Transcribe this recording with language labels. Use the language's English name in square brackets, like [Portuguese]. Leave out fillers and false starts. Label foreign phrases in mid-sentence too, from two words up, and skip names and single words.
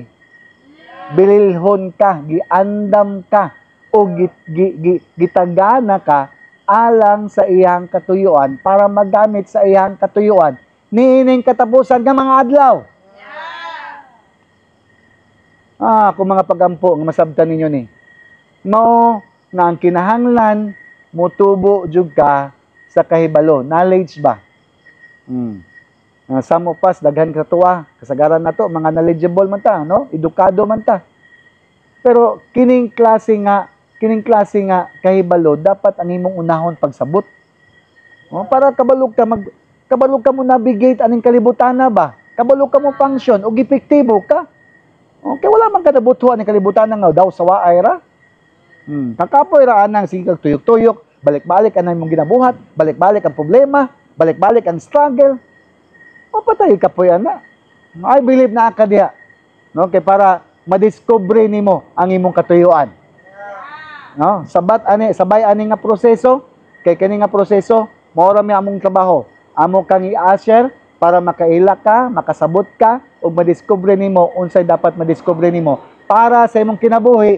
[Cebuano] Bililhon ka, giandam ka o gitagana ka alang sa iyang katuyuan para magamit sa iyang katuyuan niining katapusan nga mga adlaw. Kung mga pagampo ang masabtan ninyo ni. Mao na ang kinahanglan mutubo jud ka sa kahibalo, knowledge ba? [English] Some of us [Cebuano] daghan ka tuwa, kasagaran nato mga knowledgeable man ta, no? Edukado man ta. Pero kining klase nga kahibalo dapat ang imong unahon pagsabot. Para kabalog ka mo navigate aning kalibutan na ba? Kabalog ka mo function o epektibo ka. Kaya wala man ka nabutuhan aning kalibutan nga daw sa waay ra. Kakapoy ra anang sige kag tuyok-tuyok, balik-balik anang imong ginabuhat, balik-balik ang problema, balik-balik ang struggle. Patay ka po yan na. [English] I believe [Cebuano] na ka diha. No? Kaya para madiscover nimo ang imong katuyuan. No? Sabay ani nga proseso. Kay kani nga proseso, mao ra mi among trabaho. Amo kang i-usher para makaila ka, makasabot ka, ug madiscover nimo unsay dapat madiscover nimo para sa imong kinabuhi.